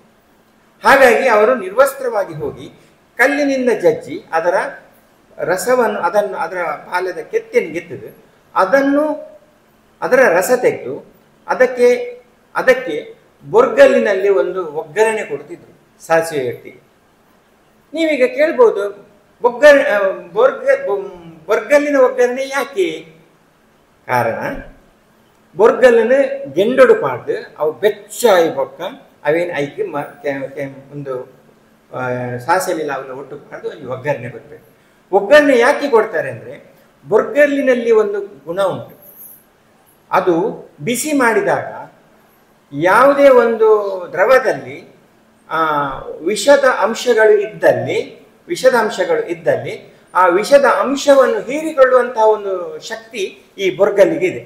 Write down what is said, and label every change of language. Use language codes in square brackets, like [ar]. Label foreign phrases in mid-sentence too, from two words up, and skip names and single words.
[kn] ಹಾಗಾಗಿ ಅವರು ನಿರ್ವಸ್ತ್ರವಾಗಿ ಹೋಗಿ ಕಲ್ಲಿನಿಂದ ಜಜ್ಜಿ ಅದರ ರಸವನ್ನು ಅದರ ಪಾಲದ ಕೆತ್ತೆಯನ್ನು ಗೆತ್ತಿದ್ದು ಅದರ ರಸ ತೆಗೆದು ಅದಕ್ಕೆ ಬೊರ್ಗಲ್ಲಿನಲ್ಲಿ ಒಂದು ಒಗ್ಗರಣೆ ಕೊಡ್ತಿದ್ರು ಸಾಸಿವೆ ವ್ಯಕ್ತಿಗೆ. ನೀವೀಗ ಕೇಳ್ಬೋದು, ಬೊರ್ಗಲ್ಲಿನ ಒಗ್ಗರಣೆ ಯಾಕೆ? ಕಾರಣ, [tcy] ಬೊರ್ಗಲ್ಲನ್ನು ಗೆಂಡೊಡು ಪಾಡ್ದು ಅವು ಬೆಚ್ಚಾಯಿ ಬೊಕ್ಕ ಅವೇನು ಐಕಿ [kn] ಒಂದು ಸಾಸಿವೆ ಅವೆಲ್ಲ ಒಟ್ಟು [tcy] ಪಾಡ್ದು [kn] ಒಂದು ಒಗ್ಗರಣೆ ಕೊಡಬೇಕು. ಒಗ್ಗರಣೆ ಯಾಕೆ ಕೊಡ್ತಾರೆ ಅಂದರೆ ಬೊರ್ಗಲ್ಲಿನಲ್ಲಿ ಒಂದು ಗುಣ ಉಂಟು. ಅದು ಬಿಸಿ ಮಾಡಿದಾಗ ಯಾವುದೇ ಒಂದು ದ್ರವದಲ್ಲಿ ವಿಷದ ಅಂಶಗಳು ಇದ್ದಲ್ಲಿ ಆ ವಿಷದ ಅಂಶವನ್ನು ಹೀರಿಕೊಳ್ಳುವಂತಹ ಒಂದು ಶಕ್ತಿ ಈ ಬೊರ್ಗಲ್ಲಿಗಿದೆ.